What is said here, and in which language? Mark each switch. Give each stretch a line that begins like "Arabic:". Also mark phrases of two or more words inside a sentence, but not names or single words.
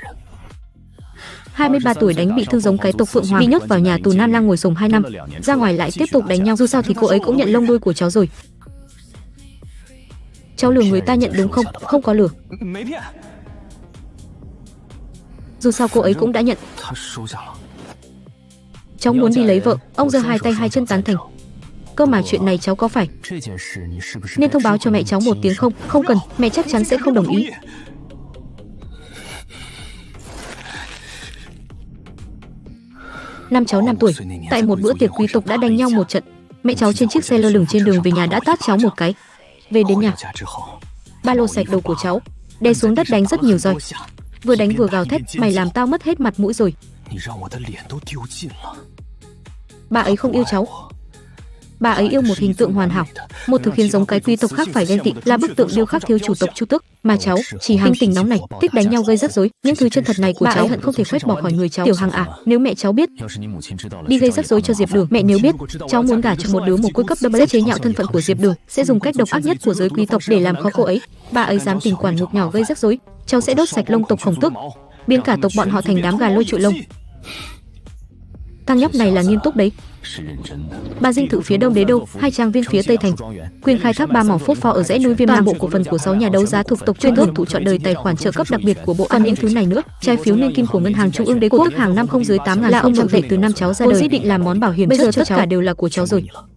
Vietnamese: 23 tuổi đánh bị thương giống cái tộc Phượng Hoàng, bị nhốt vào nhà tù Nam Lang ngồi sổng 2 năm, ra ngoài lại tiếp tục đánh nhau. Dù sao thì cô ấy cũng nhận lông đuôi của cháu rồi. Cháu lừa người ta nhận đúng không? Không có lừa.
Chinese: 没骗，
Vietnamese: Dù sao cô ấy cũng đã nhận.
Chinese: 他收下了。
Vietnamese: Cháu muốn đi lấy vợ. Ông giơ hai tay hai chân tán thành. Cơ mà chuyện này cháu có phải
Chinese: 这件事你是不是
Vietnamese: nên thông báo cho mẹ cháu một tiếng không? Không cần, mẹ chắc chắn sẽ không đồng ý. Năm cháu 5 tuổi, tại một bữa tiệc quý tộc đã đánh nhau một trận. Mẹ cháu trên chiếc xe lơ lửng trên đường về nhà đã tát cháu một cái. Về đến nhà,
Chinese: 家之后，
Vietnamese: ba lô sạch đầu của cháu, đè xuống đất đánh rất nhiều roi. Vừa đánh vừa gào thét, mày làm tao mất hết mặt mũi rồi.
Chinese: 你让我的脸都丢尽了。
Vietnamese: Bà ấy không yêu cháu. Bà ấy yêu một hình tượng hoàn hảo, một thứ khiến giống cái quý tộc khác phải ghen tị, là bức tượng điêu khắc thiếu chủ tộc Chu Tước. Mà cháu chỉ Hằng tình nóng này, thích đánh nhau gây rắc rối. Những thứ chân thật này của cháu hận không thể khuét bỏ khỏi người cháu. Tiểu Hằng à, nếu mẹ cháu biết
Chinese: 要是你母亲知道了，
Vietnamese: đi gây rắc rối cho Diệp Đường, mẹ nếu biết cháu muốn gả cho một đứa mồ côi cấp double chế nhạo thân phận của Diệp Đường, sẽ dùng cách độc ác nhất của giới quý tộc để làm khó cô ấy. Bà ấy dám tình quản ngục nhỏ gây rắc rối, cháu sẽ đốt sạch lông tộc Khổng Tước, biến cả tộc bọn họ thành đám gà lôi trụi lông. Thằng nhóc này là nghiêm túc đấy.
Chinese: 是认真的。
Vietnamese: Ba dinh thự phía đông đế đô, 2 trang viên phía tây thành, quyền khai thác 3 mỏ phốt pho ở dãy núi Viêm Lam, bộ cổ phần của 6 nhà đấu giá thuộc tộc chuyên hưởng thụ chọn đời tài khoản trợ cấp đặc biệt của bộ. Còn những thứ này nữa, trái phiếu niên kim của ngân hàng trung ương đế quốc, tức hàng năm không dưới 8.000 là ông trọng tệ từ năm cháu ra đời. Vốn định làm món bảo hiểm bây giờ tất cả đều là của cháu rồi.